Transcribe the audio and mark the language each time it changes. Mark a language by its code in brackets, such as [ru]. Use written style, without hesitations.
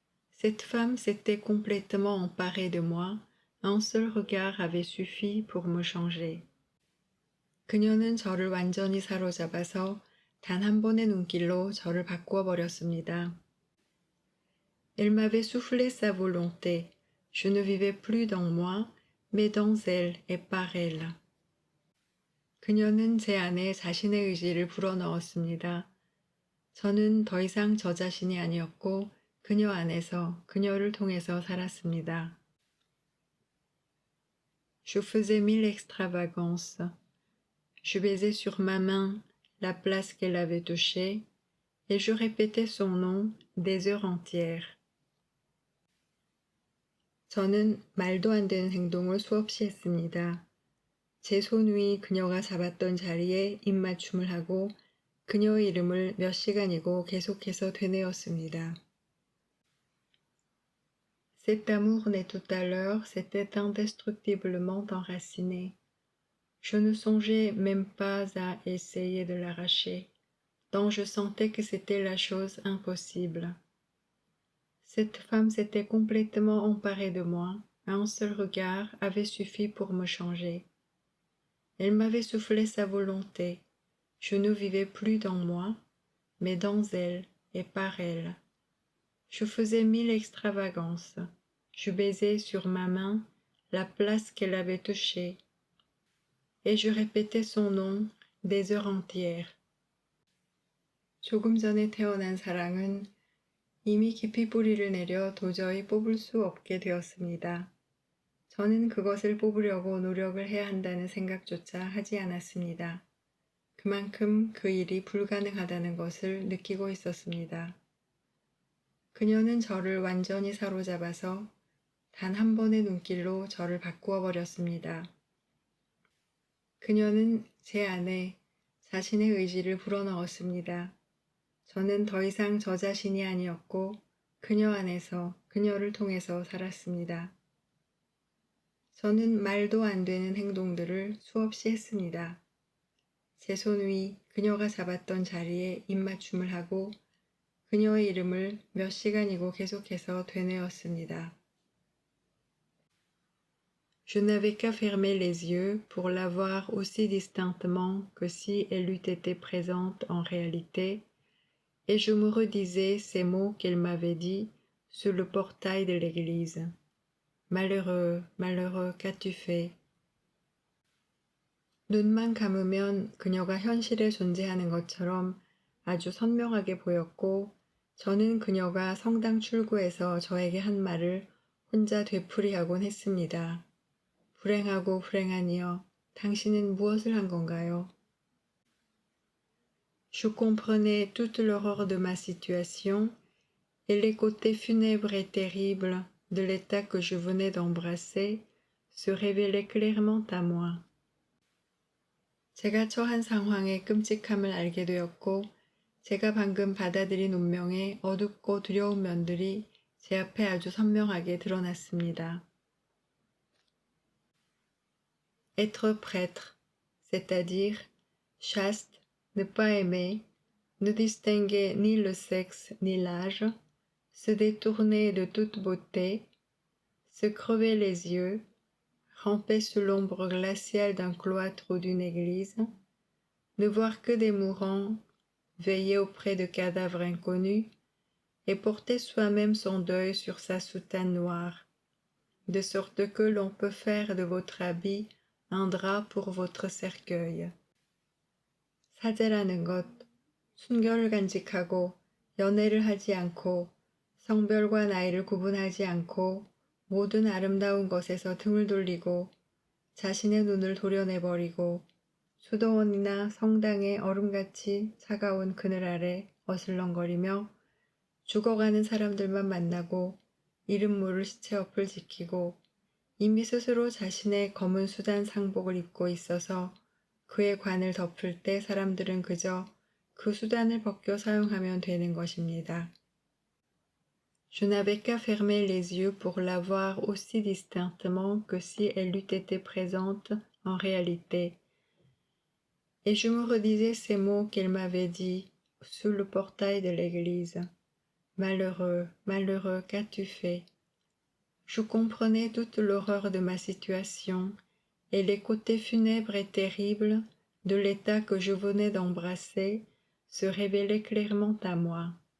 [fr] Cette femme s'était complètement emparée de moi. Un seul regard avait suffi pour me changer. [ko] 그녀는 저를 완전히 사로잡아서 단 한 번의 눈길로 저를 바꾸어 버렸습니다. [fr] Elle m'avait soufflé sa volonté. Je ne vivais plus dans moi, mais dans elle et par elle. [ko] 그녀는 제 안에 자신의 의지를 불어넣었습니다. 저는 더 이상 저 자신이 아니었고 그녀 안에서 그녀를 통해서 살았습니다. [fr] Je faisais 1000 extravagances. Je baisais sur ma main la place qu'elle avait touchée et je répétais son nom des heures entières. [ko] 저는 말도 안 되는 행동을 수없이 했습니다. 제 손 위 그녀가 잡았던 자리에 입맞춤을 하고 그녀의 이름을 몇 시간이고 계속해서 되뇌었습니다. [fr] Cet amour né tout à l'heure s'était indestructiblement enraciné. Je ne songeais même pas à essayer de l'arracher, tant je sentais que c'était la chose impossible. Cette femme s'était complètement emparée de moi. Un seul regard avait suffi pour me changer. Elle m'avait soufflé sa volonté. Je ne vivais plus dans moi, mais dans elle et par elle. Je faisais 1000 extravagances. Je baisais sur ma main la place qu'elle avait touchée, et je répétais son nom des heures entières. [ko] 조금 전에 태어난 사랑은 이미 깊이 뿌리를 내려 도저히 뽑을 수 없게 되었습니다. 저는 그것을 뽑으려고 노력을 해야 한다는 생각조차 하지 않았습니다. 그만큼 그 일이 불가능하다는 것을 느끼고 있었습니다. 그녀는 저를 완전히 사로잡아서 단 한 번의 눈길로 저를 바꾸어 버렸습니다. 그녀는 제 안에 자신의 의지를 불어넣었습니다. 저는 더 이상 저 자신이 아니었고 그녀 안에서 그녀를 통해서 살았습니다. 저는 말도 안 되는 행동들을 수없이 했습니다. 제 손 위 그녀가 잡았던 자리에 입맞춤을 하고 그녀의 이름을 몇 시간이고 계속해서 되뇌었습니다. [fr] Je n'avais qu'à fermer les yeux pour la voir aussi distinctement que si elle eût été présente en réalité, et je me redisais ces mots qu'elle m'avait dits sur le portail de l'église. Malheureux, malheureux, qu'as-tu fait? [ko] 눈만 감으면 그녀가 현실에 존재하는 것처럼 아주 선명하게 보였고, 저는 그녀가 성당 출구에서 저에게 한 말을 혼자 되풀이하곤 했습니다. 불행하고 불행하니여, 당신은 무엇을 한 건가요? [fr] Je comprenais toute l'horreur de ma situation et les côtés funèbres et terribles de l'état que je venais d'embrasser se révélaient clairement à moi. [ko] 제가 처한 상황의 끔찍함을 알게 되었고, 제가 방금 받아들인 운명의 어둡고 두려운 면들이 제 앞에 아주 선명하게 드러났습니다. [fr] Être prêtre, c'est-à-dire chaste, ne pas aimer, ne distinguer ni le sexe ni l'âge, se détourner de toute beauté, se crever les yeux, ramper sous l'ombre glaciale d'un cloître ou d'une église, ne voir que des mourants, veiller auprès de cadavres inconnus, et porter soi-même son deuil sur sa soutane noire, de sorte que l'on peut faire de votre habit un drap pour votre cercueil. [ko] 사제라는 것, 순결을 간직하고 연애를 하지 않고 성별과 나이를 구분하지 않고 모든 아름다운 것에서 등을 돌리고 자신의 눈을 도려내버리고 수도원이나 성당의 얼음같이 차가운 그늘 아래 어슬렁거리며 죽어가는 사람들만 만나고 이름 모를 시체 옆을 지키고 이미 스스로 자신의 검은 수단 상복을 입고 있어서 그의 관을 덮을 때 사람들은 그저 그 수단을 벗겨 사용하면 되는 것입니다. [fr] Je n'avais qu'à fermer les yeux pour la voir aussi distinctement que si elle eût été présente en réalité. Et je me redisais ces mots qu'elle m'avait dits sous le portail de l'église. Malheureux, malheureux, qu'as-tu fait? Je comprenais toute l'horreur de ma situation et les côtés funèbres et terribles de l'état que je venais d'embrasser se révélaient clairement à moi.